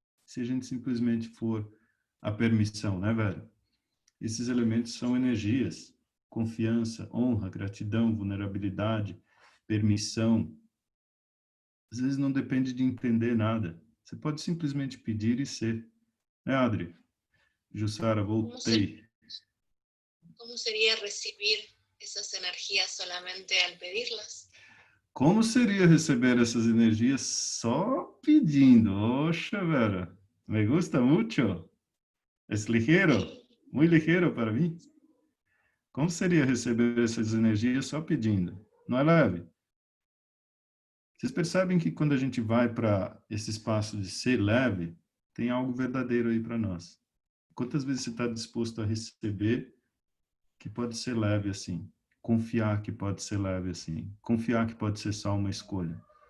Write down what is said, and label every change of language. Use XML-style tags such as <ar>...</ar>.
<pt>Se a gente simplesmente for a permissão, né, Vera? Esses elementos são energias, confiança, honra, gratidão, vulnerabilidade, permissão. Às vezes não depende de entender nada. Você pode simplesmente pedir e ser. Né, Adri? Jussara, voltei.</pt> <es>¿Cómo sería recibir esas energías solamente al pedirlas?</es> <pt>Como seria receber essas energias só pedindo?</pt> <es>Oxa, Vera, me gusta mucho. Es ligero, muy ligero</es> <pt>para mim. Como seria receber essas energias só pedindo? Não é leve? Vocês percebem que quando a gente vai para esse espaço de ser leve, tem algo verdadeiro aí para nós. Quantas vezes você está disposto a receber que pode ser leve assim? Confiar que pode ser leve assim? Confiar que pode ser só uma escolha?</pt>